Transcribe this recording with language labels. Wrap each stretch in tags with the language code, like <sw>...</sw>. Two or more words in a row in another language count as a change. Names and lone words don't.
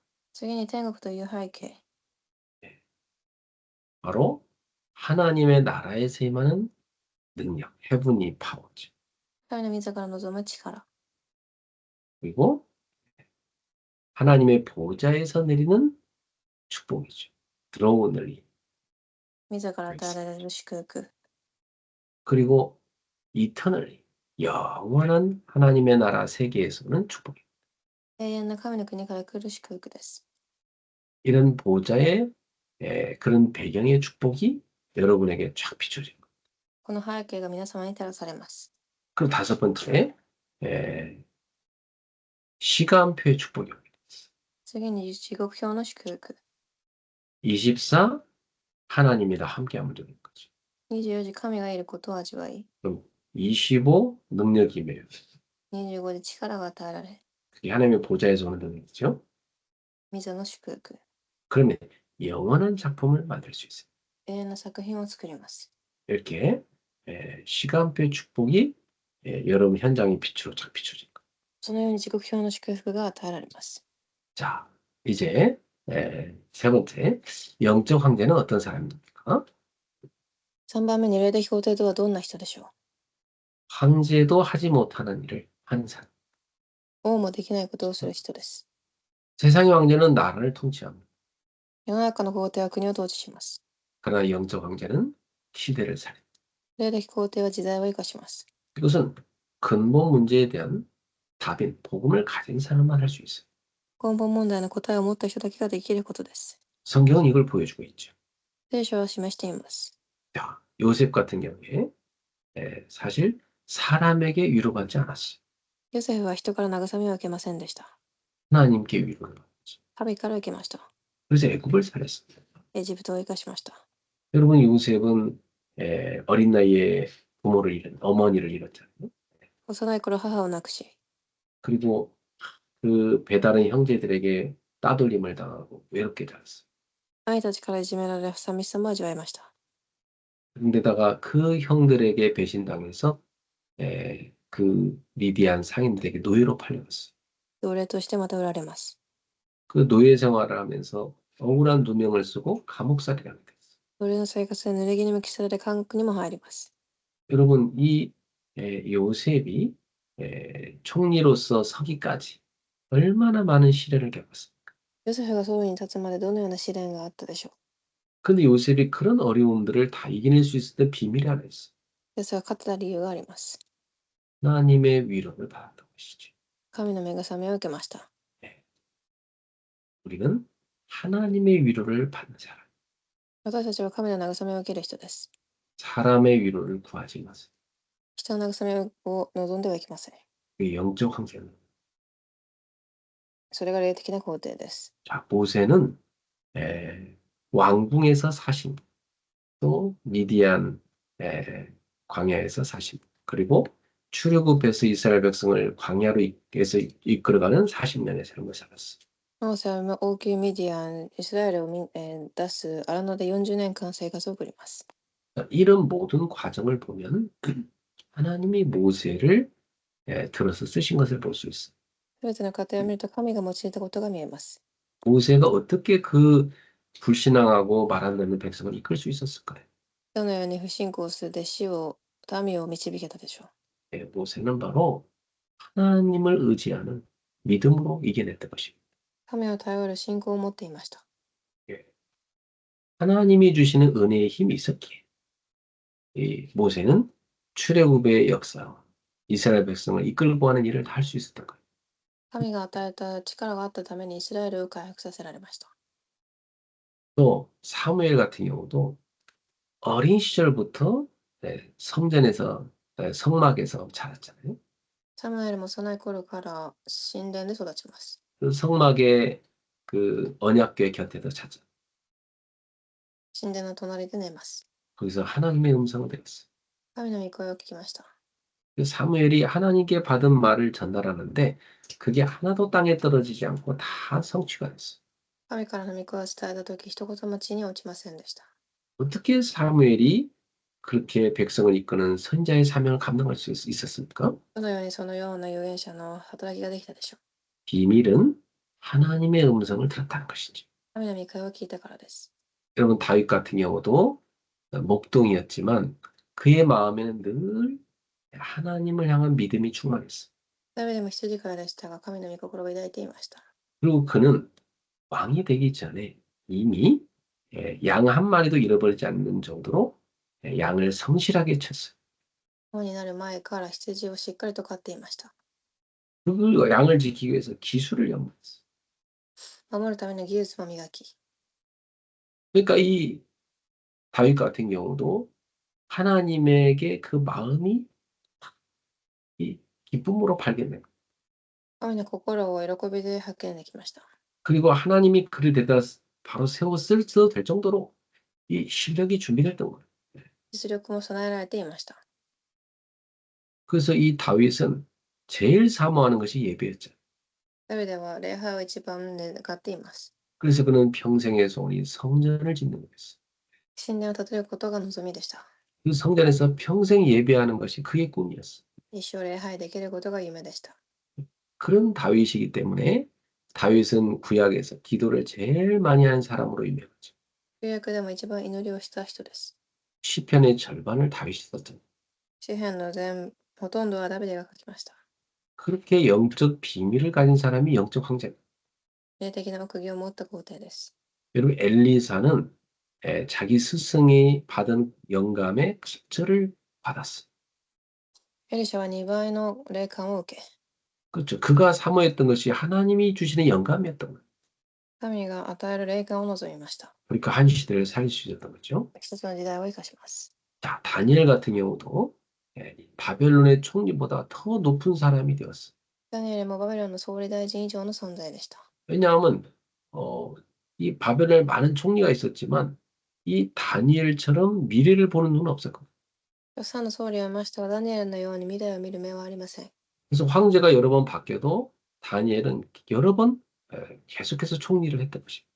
<ja>次に天国という背景。</ja> <ko>바로 하나님의 나라에서 임하는 능력,</ko> <en>heavenly power죠.</en> <ja>神の自ら望む力。</ja> <ko>그리고 하나님의 보좌에서 내리는 축복이죠. 들어오는 일.</ko> <ja>自ら与えられる祝福。</ja> <ko>그리고 eternally 영원한 하나님의 나라 세계에서는 축복입니다.</ko> <ja>永遠な神の国から来る祝福です。</ja> <ko>이런 보좌의 그런 배경의 축복이 여러분에게 쫙 비춰진 거예요.</ko> <ja>この背景が皆様に照らされます。</ja> <ko>그리고 다섯 번째 시간표의 축복이 옵니다.</ko> <ja>次に時刻表の祝福。</ja> <ko>24 하나님이랑 함께하면 되는 거죠.</ko> <ja>24 時神がいることを味わい、</ja> <ko>그럼 25 능력이 매요.</ko> <ja>25 時力が与えられ、</ja> <ko>그게 하나님의 보좌에서 오는 능력이죠.</ko> <ja>御座の祝福。</ja> <ko>그러면 영원한 작품을 만들 수 있어요.</ko> <ja>永遠な作品を作ります。</ja> <ko>이렇게 시간표의 축복이 여러분 현장의 빛으로 쫙 비춰진 거예요.</ko> <ja>そのように時刻表の祝福が与えられます。</ja> <ko>자, 이제 세 번째 영적 황제는 어떤 사람입니까?</ko> <ja>3 番目に霊的皇帝とはどんな人でしょう。</ja> <ko>황제도 하지 못하는 일을 하는 사람.</ko> <ja>王もできないことをする人です。</ja> <ko>세상의 황제는 나라를 통치합니다.</ko> <ja>世の中の皇帝は国を統治します。</ja> <ko>그러나 영적 황제는 시대를 살립니다.</ko> <ja>霊的皇帝は時代を生かします。</ja> <ko>이것은 근본 문제에 대한 답인 복음을 가진 사람만 할 수 있어요.</ko> <ja>根本問題の答えを持った人だけができることです。</ja> <ko>성경은 이걸 보여주고 있죠.</ko> <ja>聖書は示しています。</ja> <ko>자, 요셉 같은 경우에 사실 사람에게 위로받지 않았어요.</ko> <ja>ヨセフは人から慰めを受けませんでした。</ja> <ko>하나님께 위로를 받았죠.</ko> <ja>神から受けました。</ja> <ko>그래서 애굽을 살았습니다.</ko> <ja>エジプトを生かしました。</ja> <ko>여러분 요셉은 어린 나이에 부모를 잃은 어머니를 잃었잖아요.</ko> <ja>幼い頃母を亡くし、</ja> <ko>그리고 그 배다른 형제들에게 따돌림을 당하고 외롭게 자랐어요.</ko> <ja>兄たちからいじめられ寂しさも味わいました。</ja> <ko>그런데다가 그 형들에게 배신당해서 그 미디안 상인들에게 노예로 팔려갔어요.</ko> <ja>奴隷としてまた売られます。</ja> <ko>그 노예 생활을 하면서 억울한 누명을 쓰고 감옥살이를 하게 됐어요.</ko> <ja>奴隷の生活で濡れ衣を着せられ監獄にも入ります。</ja> <ko>여러분 이 요셉이 총리로서 서기까지 얼마나 많은 시련을 겪었어요.</ko> <ja>ヨセフが総理に立つまでどのような試練があったでしょう。</ja> <ko>근데 요셉이 그런 어려움들을 다 이겨낼 수 있었던 비밀이 하나 있어요.</ko> <ja>ヨセフが勝てた理由があります。</ja> <ko>하나님의 위로를 받았던 것이죠. 神の慰めを受けました。 네. 우리는 하나님의 위로를 받는 사람,</ko> <ja>私たちは神の慰めを受ける人です。</ja> <ko>사람의 위로를 구하지 마세요.</ko> <ja>人の慰めを望んではいけません。</ja> <ko>그게 영적 황제는.</ko> <ja>それが霊的な肯定です。</ja> <ko>자, 모세는 왕궁에서 40년, 또 미디안 광야에서 40년, 그리고 출애굽해서 이스라엘 백성을 광야로에서 이끌어가는 40년의 삶을 살았어.</ko> <ja>モーセは王宮ミディアン、イスラエルを出す荒野で40年間生活を送ります。</ja> <ko>이런 모든 과정을 보면 하나님이 모세를 들어서 쓰신 것을 볼 수 있어.</ko> <ja>すべての過程を見ると神が用いたことが見えます。</ja> <ko>모세가 어떻게 그 불신앙하고 말 안 듣는 백성을 이끌 수 있었을까요?</ko> <ja>どのように不信仰する弟子を、民を導けたでしょう。</ja> <ko>모세는 바로 하나님을 의지하는 믿음으로 이겨냈던 것입니다.</ko> <ja>神を頼る信仰を持っていました。</ja> <ko>예. 하나님이 주시는 은혜의 힘이 있었기에 이 모세는 출애굽의 역사, 이스라엘 백성을 이끌고 가는 일을 다 할 수 있었던 거예요.</ko> <ja>神が与えた力があったためにイスラエルを回復させられました。</ja> <ko>또 사무엘 같은 경우도 어린 시절부터 성전에서 성막에서 자랐잖아요.</ko> <ja>サムエルも幼い頃から神殿で育ちます。</ja> <ko>그 성막의 그 언약궤 곁에서 자자.</ko> <ja>神殿の隣で寝ます。</ja> <ko>거기서 하나님의 음성을 들었어요.</ko> <ja>神の御声を聞きました。</ja> <ko>그 사무엘이 하나님께 받은 말을 전달하는데 그게 하나도 땅에 떨어지지 않고 다 성취가 됐어요.</ko> <ja>神からの御声を伝えたとき、一言も地に落ちませんでした。</ja> <ko>어떻게 사무엘이 그렇게 백성을 이끄는 선자의 사명을 감당할 수 있었습니까?</ko> <ja>どのようにそのような預言者の働きができたでしょう。</ja> <ko>비밀은 하나님의 음성을 들었다는 것이죠.</ko> <ja>神の御声を聞いたからです。</ja> <ko>여러분 다윗 같은 경우도 목동이었지만 그의 마음에는 늘 하나님을 향한 믿음이 충만했어요.</ko> <ja>ダビデも羊飼いでしたが、神の御心を抱いていました。</ja> <ko>그리고 그는 왕이 되기 전에 이미 양 한 마리도 잃어버리지 않는 정도로 양을 성실하게 쳤어요.</ko> <ja>王になる前から羊をしっかりと飼っていました。</ja> <ko>그 양을 지키기 위해서 기술을 연구했어요.</ko> <ja>守るための技術も磨き、</ja> <ko>그러니까 이 다윗 같은 경우도 하나님에게 그 마음이 이 기쁨으로 발견돼요.</ko> <ja>神の心を喜びで発見できました。</ja> <ko>그리고 하나님이 그를 데려다 바로 세워 써도 될 정도로 이 실력이 준비됐던 거예요.</ko> <ja>実力も備えられていました。</ja> <ko>그래서 이 다윗은 제일 사모하는 것이 예배였죠.</ko> <ja>ダビデは礼拝を一番願っています。</ja> <ko>그래서 그는 평생의 소원이 성전을 짓는 거였어요.</ko> <ja>神殿を建てることが望みでした。</ja> <ko>그 성전에서 평생 예배하는 것이 그의 꿈이었어요.</ko> <ja>一生礼拝できることが夢でした。</ja> <ko>그런 다윗이기 때문에 다윗은 구약에서 기도를 제일 많이 한 사람으로 유명하죠.</ko> <ja>旧約でも一番祈りをした人です。</ja> <ko>시편의 절반을 다윗이 썼잖아요.</ko> <ja>詩篇のほとんどはダビデが書きました。</ja> <ko>그렇게 영적 비밀을 가진 사람이 영적 황제입니다.</ko> <ja>霊的な奥義を持った皇帝です。</ja> <ko>여러분 엘리사는 자기 스승이 받은 영감의 갑절을 받았어요.</ko> <ja>エリシャは2倍の霊感を受け、</ja> <ko>그렇죠. 그가 사모했던 것이 하나님이 주시는 영감이었던 거예요.</ko> <ja>神が与える霊感を望みました。</ja> <ko>그러니까 한 시대를 살릴 수 있었던 거죠.</ko> <ja>一つの時代を生かします。</ja> <ko>자, 다니엘 같은 경우도 이 바벨론의 총리보다 더 높은 사람이 되었어요.</ko> <ja>ダニエルもバビロンの総理大臣以上の存在でした。</ja> <ko>왜냐하면 이 바벨론에 많은 총리가 있었지만 이 다니엘처럼 미래를 보는 눈은 없었거든요.</ko> <ja>たくさんの総理はいましたが、ダニエルのように未来を見る目はありません。</ja> <ko>그래서 황제가 여러 번 바뀌어도 다니엘은 여러 번 계속해서 총리를 했던 것입니다.</ko>